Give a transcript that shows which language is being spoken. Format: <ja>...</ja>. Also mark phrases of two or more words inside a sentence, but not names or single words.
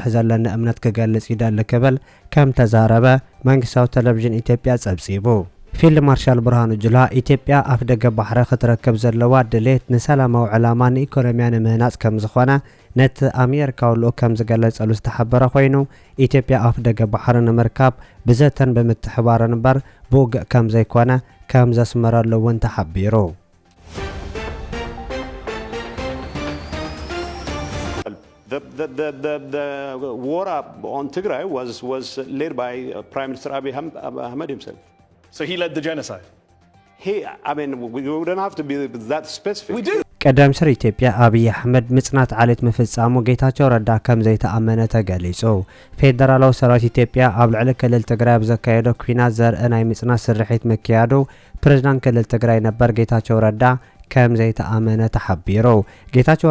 <ti>ዘለና እምነት ክገልጽ ይደሊ ክብል ከም ተዛረበ መንግስታዊ ቴሌቪዥን ኢትዮጵያ ጸብጺቡ። ፊልድ ማርሻል ብርሃኑ ጁላ ኢትዮጵያ ኣፍ ደገ ባሕሪ ክትረክብ ዘለዋ ድሌት ንሰላማዊ ዕላማ ንኢኮኖምያ ንምህናጽ ከም ዝኾነ ነቲ ኣሜሪካዊ ልኡኽ ከም ዝገለጸሉ ዝተሓበረ ኮይኑ ኢትዮጵያ ኣፍ ደገ ባሕሪ ንምርካብ ብዘተን ብምትሕባርን እምበር ብውግእ ከም ዘይኮነ ከም ዘስመረሉ እውን ተሓቢሩ።</ti> <en>The war on Tigray was led by Prime Minister Abiy Ahmed himself. So he led the genocide? I mean, we don't have to be that specific. We do.</en> <ti>ቀዳም ስር ኢትዮጵያ አብይ አህመድ ምጽናት ዓለት መፈጻሙ ጌታቸው ረዳ ከም ዘይተኣመነ ተገሊጹ ፌደራላዊ ሰራዊት ኢትዮጵያ ኣብ ልዕሊ ክልል ትግራይ ብዘካየዶ ኩናት ዘርኢ ናይ ምጽናት ስርሒት ምክያዱ ፕሬዝዳንት ክልል ትግራይ ነበር ጌታቸው ረዳ ከም ዘይተኣመነ ተሓቢሩ ጌታቸው</ti>